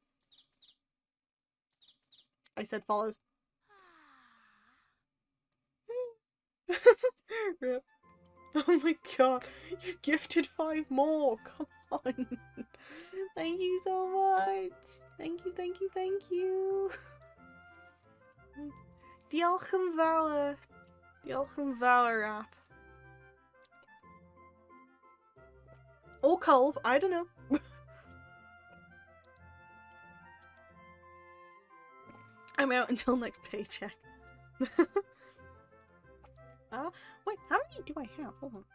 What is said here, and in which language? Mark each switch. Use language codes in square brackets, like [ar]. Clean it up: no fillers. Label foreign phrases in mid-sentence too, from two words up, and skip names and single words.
[en] I said follows. Rip. Oh my god, you gifted 5 more. Come on. Thank you so much. Thank you, thank you, thank you. [cy] Diolch yn fawr. Diolch yn fawr, [en] app. Or Culve, I don't know. I'm out until next paycheck. Wait, how many do I have? Hold on.